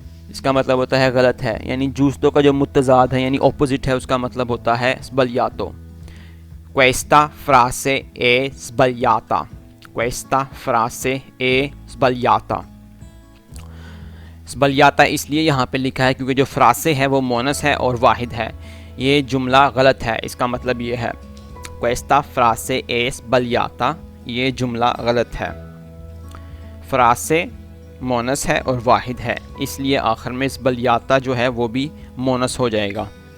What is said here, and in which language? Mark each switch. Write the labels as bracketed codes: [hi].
[hi] इसका मतलब होता है गलत है, यानी जूस्तो का जो मुतज़ाद है यानी ऑपोजिट है, उसका मतलब होता है sbagliato। [it] questa frase è sbagliata, questa frase è sbagliata। [hi] sbagliata इसलिए यहाँ पे लिखा है क्योंकि जो फ्रासे है वो मोनस है और वाहिद है, ये जुमला गलत है, इसका मतलब ये है [it] questa frase è sbagliata, [hi] ये जुमला गलत है। फ्रासे मोनस है और वाहिद है, इसलिए आखिर में sbagliata जो है वो भी मोनस हो जाएगा।